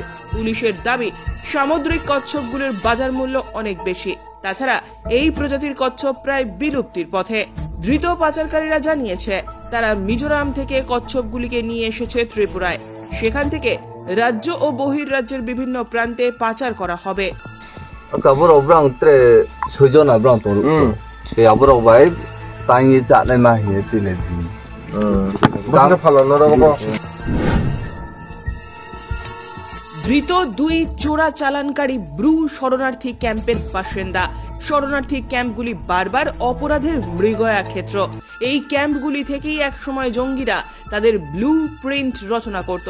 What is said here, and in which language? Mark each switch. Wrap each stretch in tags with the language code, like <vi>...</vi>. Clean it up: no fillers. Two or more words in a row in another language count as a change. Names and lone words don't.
<bn>পুলিশের দাবি, সামুদ্রিক কচ্ছপগুলির বাজার মূল্য অনেক বেশি। তাছাড়া এই প্রজাতির কচ্ছপ প্রায় বিলুপ্তির পথে। ধৃত পাচারকারীরা জানিয়েছে, তারা মিজোরাম থেকে কচ্ছপগুলিকে নিয়ে এসেছে ত্রিপুরায়। সেখান থেকে রাজ্য ও বহির্রাজ্যের বিভিন্ন প্রান্তে পাচার করা হবে।</bn> <trp>Kabur obrang tre sojon abrang toru. Ke abur obai tangi chane ma he tile di. Bang falano rabo.</trp> <bn>ধৃত 2 চোরা চালানকারী ব্রু শরণার্থী ক্যাম্পের বাসিন্দা। শরণার্থী ক্যাম্পগুলি বারবার অপরাধের মৃগয়া ক্ষেত্র। এই ক্যাম্পগুলি থেকেই একসময় জঙ্গিরা তাদের ব্লু প্রিন্ট রচনা করত।</bn>